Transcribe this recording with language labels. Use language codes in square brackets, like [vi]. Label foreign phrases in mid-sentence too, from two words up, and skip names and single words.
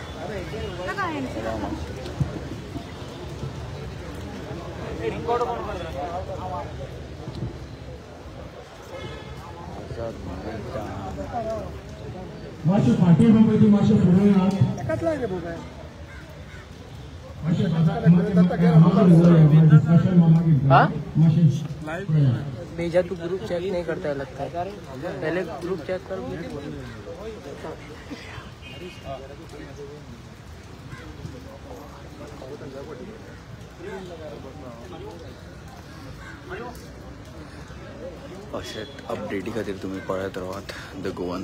[id] masih party sampai itu masih punya dekat lagi bukan masih [hi] भेजा तू ग्रुप चेक नहीं करता है लगता है. पहले ग्रुप चेक कर. [kok] अशें अपडेटी खातीर तुमी पळयत रावात द गोवन.